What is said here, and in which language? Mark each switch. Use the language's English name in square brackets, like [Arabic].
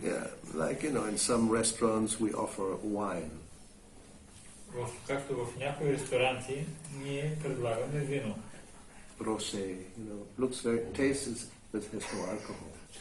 [English] Yeah, like, in some restaurants we offer wine. [Bulgarian] Както в някои ресторанти, ние предлагаме вино. [English] Rosé, looks very, tastes, but has no alcohol.